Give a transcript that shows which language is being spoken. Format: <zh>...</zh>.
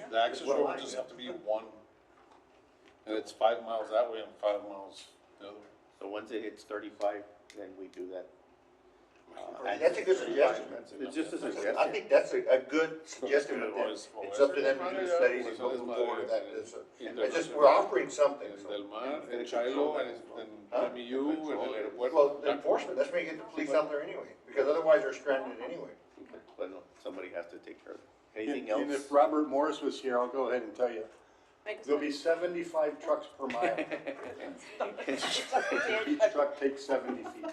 <en>The access road would just have to be one, and it's 5 miles that way and 5 miles the other way. So once it hits 35, then we do that. That's a good suggestion. It's just a suggestion. I think that's a good suggestion, but then it's up to them to do the studies and move forward with that. It's just, we're offering something.</en> <es>En Del Mar, en Chilo, en Tamiyu, en el aeropuerto.</es> <en>Well, the enforcement, that's where you get the police out there anyway, because otherwise they're stranded anyway. But no, somebody has to take care of it. And Anything else? if Robert Morris was here, I'll go ahead and tell you, Make us there'll be 75 trucks per mile. Each truck takes 70 feet.</en>